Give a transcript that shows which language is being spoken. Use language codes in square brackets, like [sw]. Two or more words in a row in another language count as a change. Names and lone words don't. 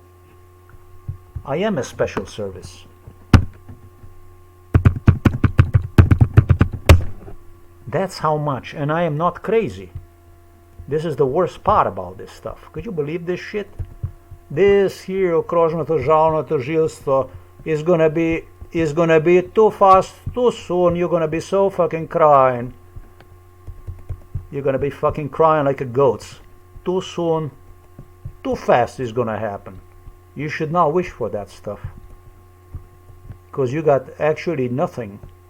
[en] I am a special service. That's how much, and I am not crazy. This is the worst part about this stuff. Could you believe this shit? This here [sl] okrožno državno tožilstvo [en] is gonna be too fast, too soon. You're gonna be so fucking crying. You're gonna be fucking crying like a goat. Too soon, too fast is gonna happen. You should not wish for that stuff, because you got actually nothing.